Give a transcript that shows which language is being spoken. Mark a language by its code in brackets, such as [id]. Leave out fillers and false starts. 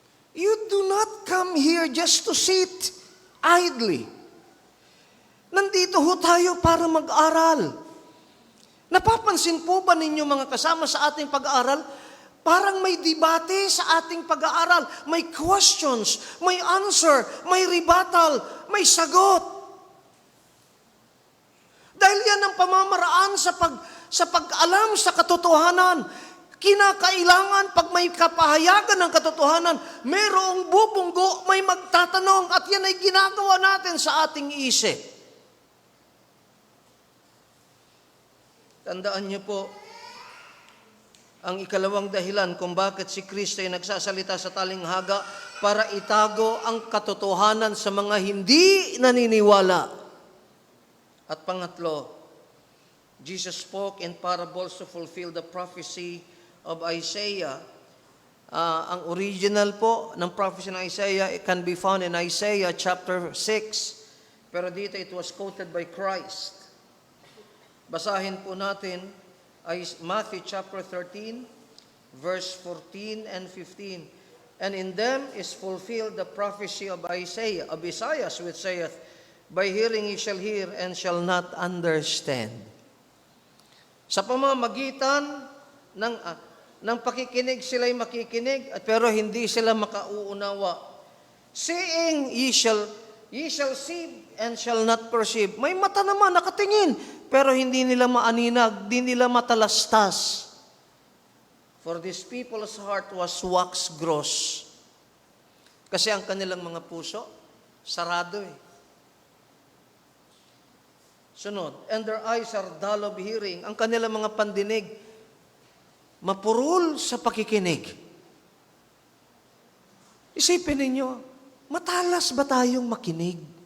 [en] You do not come here just to sit idly. [tl] Nandito ho tayo para mag-aral. Napapansin po ba ninyo mga kasama sa ating pag-aaral? Parang may debate sa ating pag-aaral. May questions, may answer, may rebuttal, may sagot. Dahil yan ang pamamaraan sa pag-alam sa katotohanan. Kinakailangan pag may kapahayagan ng katotohanan, mayroong bubunggo, may magtatanong, at yan ay ginagawa natin sa ating isip. Tandaan niyo po, ang ikalawang dahilan kung bakit si Kristo ay nagsasalita sa talinghaga para itago ang katotohanan sa mga hindi naniniwala. At pangatlo, [en] Jesus spoke in parables to fulfill the prophecy of Isaiah. [tl] Ang original po ng prophecy ng Isaiah, [en] it can be found in Isaiah chapter 6. [tl] Pero dito [en] it was quoted by Christ. [tl] Basahin po natin ay [en] Matthew chapter 13, verse 14 and 15. And in them is fulfilled the prophecy of Isaiah, which saith, by hearing ye shall hear and shall not understand. [tl] Sa pamamagitan ng pakikinig sila'y makikinig, pero hindi sila makauunawa. [en] Seeing ye shall see and shall not perceive. [tl] May mata naman nakatingin, pero hindi nila maaninag, hindi nila matalastas. [en] For this people's heart was wax gross. [tl] Kasi ang kanilang mga puso, sarado eh. [en] Sunod, and their eyes are dull of hearing. [tl] Ang kanilang mga pandinig, mapurol sa pakikinig. Isipin ninyo, matalas ba tayong makinig?